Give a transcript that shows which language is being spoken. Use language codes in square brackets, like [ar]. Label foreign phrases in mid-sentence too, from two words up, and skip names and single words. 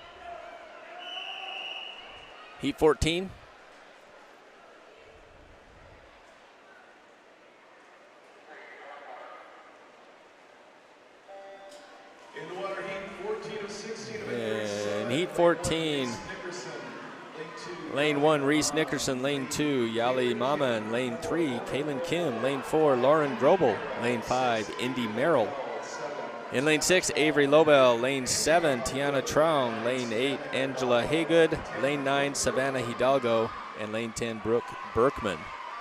[en] Heat 14. In the water, Heat 14 of 16. And Heat 14. Lane 1, Reese Nickerson. Lane 2, Yali Mama. And lane 3, Kaylin Kim. Lane 4, Lauren Grobel. Lane 5, Indy Merrill. In lane 6, Avery Lobel. Lane 7, Tiana Traum. Lane 8, Angela Haygood. Lane 9, Savannah Hidalgo. And lane 10, Brooke Berkman.